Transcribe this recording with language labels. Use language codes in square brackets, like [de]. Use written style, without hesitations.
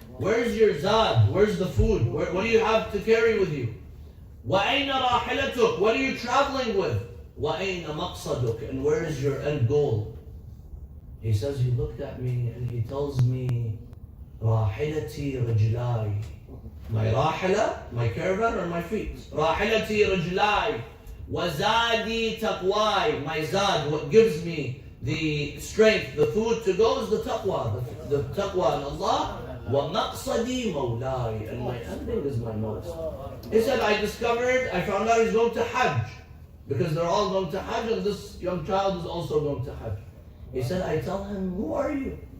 [en] Where's your zad? Where's the food? What do you have to carry with you? [ar] وأين راحلتك? [en] What are you traveling with? [ar] وأين مقصدك? [en] And where is your end goal? He says, he looked at me and he tells me, [ar] راحلتي رجلاي. [en] My rahila, my caravan, or my feet? [ar] راحلتي رجلاي وزادي تقواي. [en] My zad, what gives me the strength, the food to go is the taqwa. The taqwa in Allah. [ar] وَمَقْصَدِي مَوْلَاي. [en] And my ending is my Moula. He said, I found out he's going to Hajj. Because they're all going to Hajj and this young child is also going to Hajj. He said, I tell him, who are you?